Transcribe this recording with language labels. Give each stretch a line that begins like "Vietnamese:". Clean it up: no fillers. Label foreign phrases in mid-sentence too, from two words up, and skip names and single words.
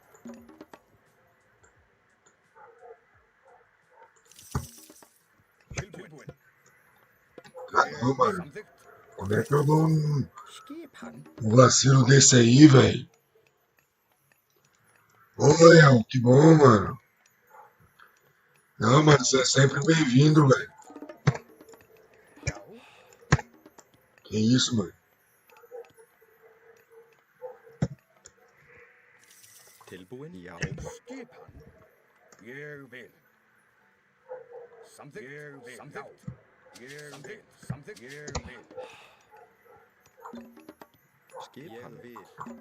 Icelandic: Tilbúin.
Portuguese: Caramba, mano.
Icelandic: Samþykkt.
Portuguese: Como é que eu dou
Icelandic: Skipan.
Portuguese: vacilo desse aí, velho? Ô, Léo, que bom, mano. Não, mano, você é sempre bem-vindo, velho.
Icelandic: Já.
Portuguese: Que isso, mano?
Icelandic: Tilbúin. Já. Skipan. Ég vil. Samþykkt. Ég vil. Samþykkt. Ég vil. Samþykkt. Ég vil. Skipan. Ég vil.